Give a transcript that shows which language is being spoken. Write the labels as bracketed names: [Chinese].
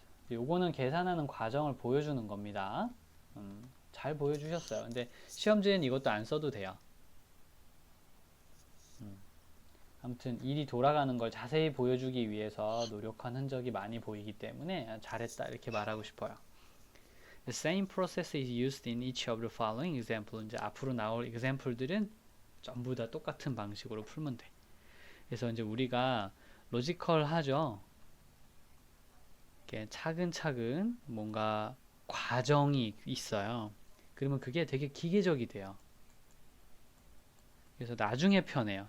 [Korean] 요거는 계산하는 과정을 보여주는 겁니다. 잘 보여주셨어요. 근데 시험지에는 이것도 안 써도 돼요. 아무튼 일이 돌아가는 걸 자세히 보여주기 위해서 노력한 흔적이 많이 보이기 때문에 잘했다 이렇게 말하고 싶어요. [English] The same process is used in each of the following example. [Korean] 이제 앞으로 나올 example들은 전부 다 똑같은 방식으로 풀면 돼. 그래서 이제 우리가 로지컬하죠. 이렇게 차근차근 뭔가 과정이 있어요. 그러면 그게 되게 기계적이 돼요. 그래서 나중에 편해요.